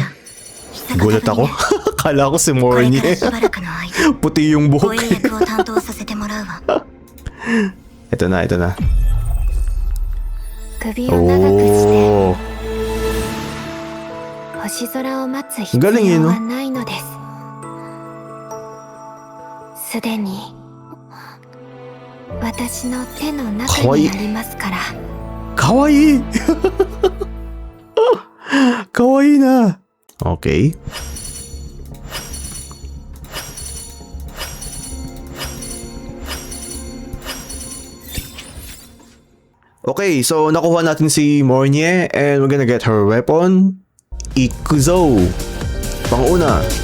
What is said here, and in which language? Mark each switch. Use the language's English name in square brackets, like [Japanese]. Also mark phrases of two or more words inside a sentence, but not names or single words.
[Filipino] Gulat ako. Kala ko si Mornie. Puti yung buhok. Ito na. Oh. Galing yun, no? [Japanese] すでに私の手の中にありますから。かわいい。かわいいな。Okay. [English] Okay, so [Filipino] nakuha natin si Mornie [English] and we're gonna get her weapon. [Filipino] Ikuzo. Panguna.